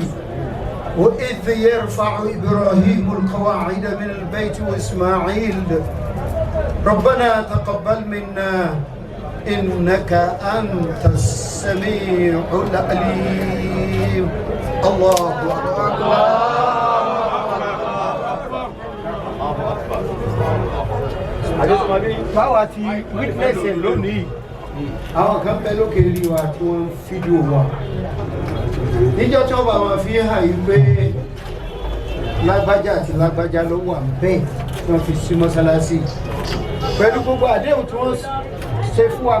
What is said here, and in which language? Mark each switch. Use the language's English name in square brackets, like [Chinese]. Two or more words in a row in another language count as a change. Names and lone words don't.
[Arabic] وإذ يرفع إبراهيم القواعد من البيت وإسماعيل ربنا تقبل منا إنك أنت السميع العليم. الله أكبر. [Yoruba] báwa ti witness ẹ lónìí àwọn kan bẹ lókè rí wa tí wọ́n ń fídíò wa níjọ́ tí wọ́n bá wọn fi hàn yí pé lágbájá àti lágbájá ló wà bẹ́ẹ̀ tí wọ́n fi sí mọ́sálásí pẹ̀lú gbogbo àdéhùn tí wọ́n ṣe fún wa